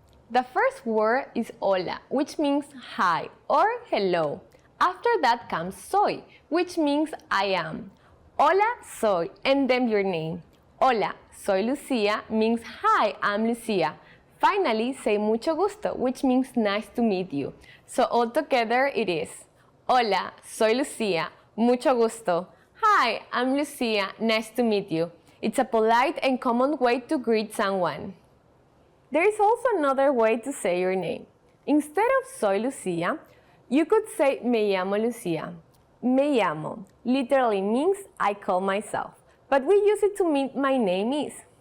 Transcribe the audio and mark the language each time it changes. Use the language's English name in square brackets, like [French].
[English] The first word is hola, which means hi or hello. After that comes soy, which means I am. Hola, soy, and then your name. [Spanish] Hola, soy Lucia [English] means hi, I'm Lucia. Finally, say mucho gusto, which means nice to meet you. So all together it is, [Spanish] hola, soy Lucia, mucho gusto. [English] Hi, I'm Lucia, nice to meet you. It's a polite and common way to greet someone. There is also another way to say your name. Instead of [Spanish] soy Lucia, [English] you could say [Spanish] me llamo Lucia. [English] Me llamo literally means I call myself, but we use it to mean my name is.